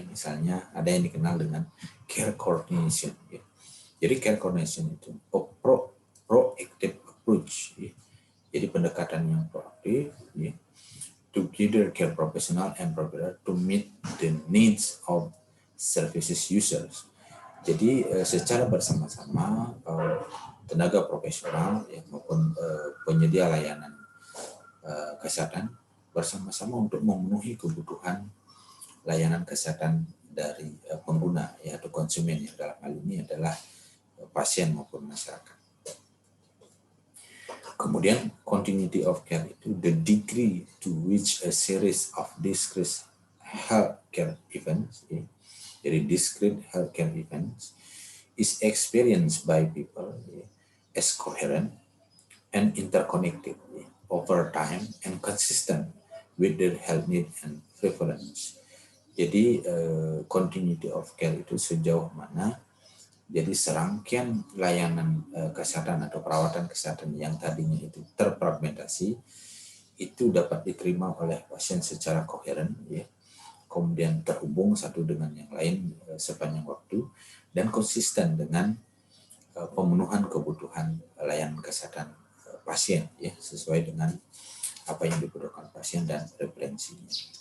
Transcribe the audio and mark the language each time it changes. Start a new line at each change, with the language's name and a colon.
Indonesian: Misalnya ada yang dikenal dengan care coordination, ya. Jadi care coordination itu proactive approach, ya.
English: Jadi pendekatan yang proaktif, ya, to gather care professional and provider to meet the needs of services users.
Indonesian: Jadi secara bersama-sama tenaga profesional, ya, maupun penyedia layanan kesehatan bersama-sama untuk memenuhi kebutuhan layanan kesehatan dari pengguna, ya, atau konsumen, yang dalam hal ini adalah pasien maupun masyarakat.
English: Kemudian continuity of care itu the degree to which a series of discrete healthcare events, ya, jadi discrete healthcare events is experienced by people, ya, as coherent, and interconnected over time and consistent with their health need and preference.
Indonesian: Jadi continuity of care itu sejauh mana jadi serangkaian layanan kesehatan atau perawatan kesehatan yang tadinya itu terfragmentasi itu dapat diterima oleh pasien secara koheren, ya, kemudian terhubung satu dengan yang lain sepanjang waktu dan konsisten dengan pemenuhan kebutuhan layanan kesehatan pasien, ya, sesuai dengan apa yang dibutuhkan pasien dan preferensinya.